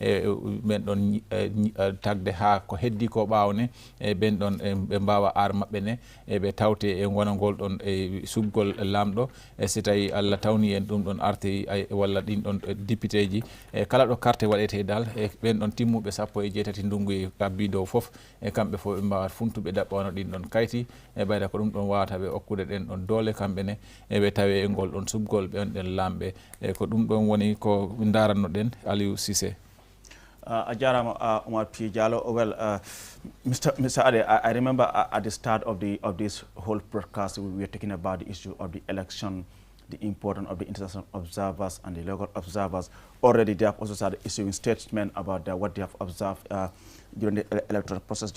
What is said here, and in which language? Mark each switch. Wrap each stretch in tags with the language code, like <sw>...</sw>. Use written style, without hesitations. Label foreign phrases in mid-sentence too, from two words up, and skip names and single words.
<ff>ɓen ɗon tagde ha ko heddi ko ɓawne e ɓen ɗon ɓe mbawa ar mabɓe ne eɓe tawte e gonangol ɗon e suggol lamɗo e so tawi Allah tawni en ɗum ɗon arte walla ɗin ɗon député ji e kala ɗo carte waɗete dal e ɓen ɗon timmuɓe 18 ndungu e abbi dow foof e kamɓe fof ɓe mbawat funtuɓe ɗaɓɓano ɗin ɗon kayti e ɓayda ko ɗum ɗon wawata ɓe okkude ɗen ɗon doole kamɓene eɓe tawe e ngol ɗon suggol ɓen ɗen lamɓe e ko ɗum ɗon woni ko daranno ɗen Aliou Cissé. A jarama Umar P. Jallow.</ff> <en>Well, Mr. Ade, I remember at the start of this whole broadcast, we were talking about the issue of the election, the importance of the international observers and the local observers. Already they have also started issuing statements about what they have observed during the electoral process.</en>